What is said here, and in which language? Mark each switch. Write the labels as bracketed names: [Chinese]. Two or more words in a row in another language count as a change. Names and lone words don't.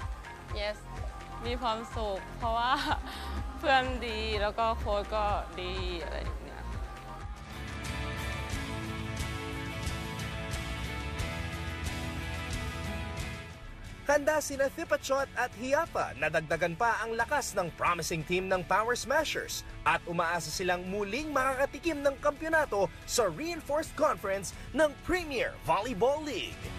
[English] Yes. [Thai] มีความสุขเพราะว่าเพื่อนดีแล้วก็โค้ชก็ดีอะไรอย่างเงี้ย [Filipino] Handa sina Thipachot at Hiafa na dagdagan pa ang lakas ng [English] promising team [Filipino] ng Power Smashers at umaasa silang muling makakatikim ng kampyonato sa Reinforced Conference ng Premier Volleyball League.